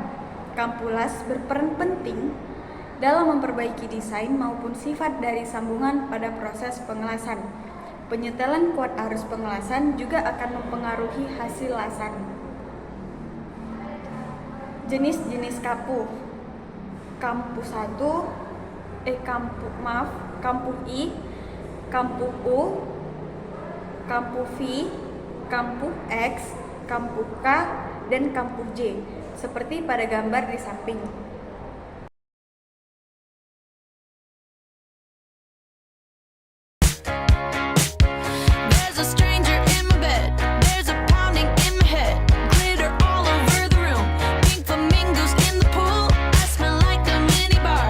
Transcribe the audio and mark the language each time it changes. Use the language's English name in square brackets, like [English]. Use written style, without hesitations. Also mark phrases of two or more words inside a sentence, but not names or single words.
[Indonesian] Kampuh las berperan penting dalam memperbaiki desain maupun sifat dari sambungan pada proses pengelasan. Penyetelan kuat arus pengelasan juga akan mempengaruhi hasil lasan. Jenis-jenis kampuh. Kampuh 1, kampuh I, kampuh U, kampuh V, kampuh X, kampuh K, dan kampuh J, seperti pada gambar di samping. [English] There's a stranger in my bed. There's a pounding in my head. Glitter all over the room. Pink flamingos in the pool. I smell like a minibar.